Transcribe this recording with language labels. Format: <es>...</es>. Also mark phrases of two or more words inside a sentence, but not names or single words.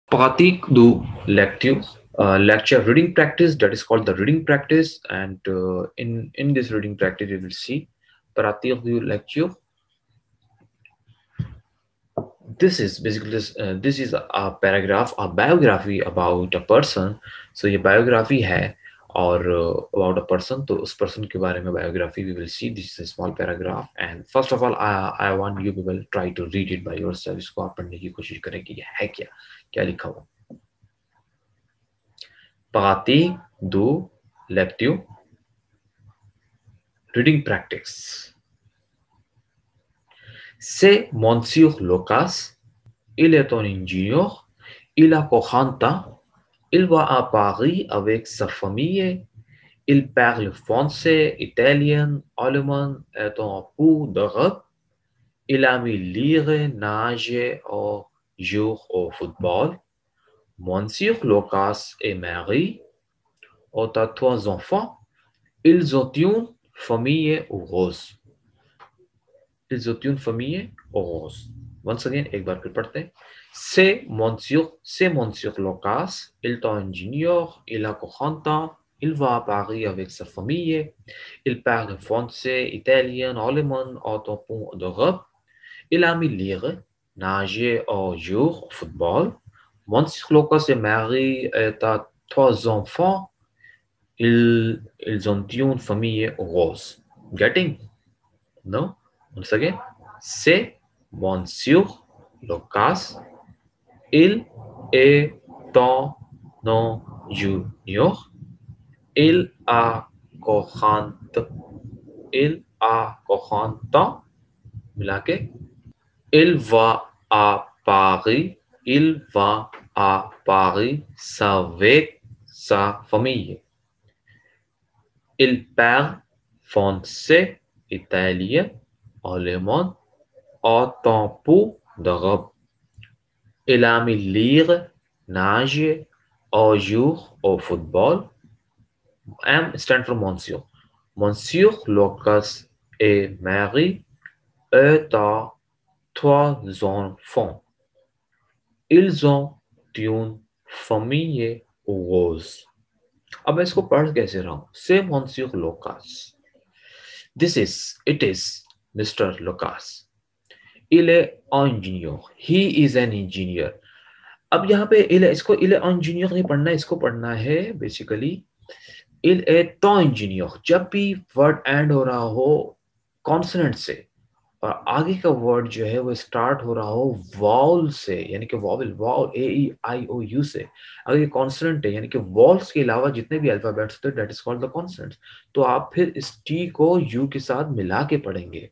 <fr>Pratik do lecture</fr> <en>reading practice, that is called the reading practice, and in this reading practice we will see</en> <fr>Pratik do lecture.</fr> <en>This is basically this is a paragraph, a biography about a person. So</en> <hi>ये biography है और</hi> <en>about a person,</en> <hi>तो उस person के बारे में</hi> <en>biography we will see. This is a small paragraph, and first of all I want you people try to read it by yourself.</en> <hi>इसको आप पढ़ने की कोशिश करें कि ये है क्या, क्या लिखा हुआ.</hi> <fr>Pratik do lecture</fr> <en>reading practice.</en> <fr>C'est Monsieur Lucas. Il est un ingénieur. Il a 40 ans. Il va à Paris avec sa famille. Il parle français, italien, allemand et un peu d'arabe. Il aime lire, nager ou jouer au football. Monsieur Lucas est marié et a 3 enfants. Ils ont une famille heureuse. Ils ont une famille heureuse.</fr> <en>Once again,</en> <hi>एक बार फिर पढ़ते हैं.</hi> <fr>C'est Monsieur Lucas. Il est ingénieur. Il a 40 ans. Il va à Paris avec sa famille. Il parle français, italien, allemand, et un peu d'arabe. Il aime lire, nager ou jouer au football. Monsieur Lucas est marié et a 3 enfants. Ils ont une famille heureuse.</fr> <en>Getting? No? Once again,</en> <fr>c'est Monsieur Lucas. Il est un junior. Il a 40. Il a 40 ans.</fr> <hi>मिला के.</hi> <fr>Il va à Paris. Il va à Paris avec sa famille. Il parle français, italien, allemand et un peu d'arabe. Il aime lire, nager ou jouer au football.</fr> <en>M stand for Monsieur.</en> <fr>Monsieur Lucas est marié et a 3 enfants. Ils ont une famille heureuse.</fr> <hi>अब मैं इसको पढ़ कैसे रहा हूँ.</hi> <fr>C'est Monsieur Lucas.</fr> <en>It is Mr. Lucas.</en> <fr>Il est ingénieur.</fr> <en>He is an engineer.</en> <hi>अब यहाँ पे</hi> <fr>il est ingénieur</fr> <hi>नहीं पढ़ना है, इसको पढ़ना है बेसिकली</hi> <fr>il est un ingénieur.</fr> <hi>जब भी</hi> <en>word end</en> <hi>हो रहा हो कॉन्सोनेंट से और आगे का वर्ड जो है वो स्टार्ट हो रहा हो वॉल से, यानी कि वॉवल AEIOU से, अगर ये कॉन्सोनेंट है यानी कि वॉल्स के अलावा जितने भी अल्फाबेट्स होते हैं</hi> <en>that is called the consonants,</en> <hi>तो आप फिर इस टी को यू के साथ मिला के पढ़ेंगे.</hi>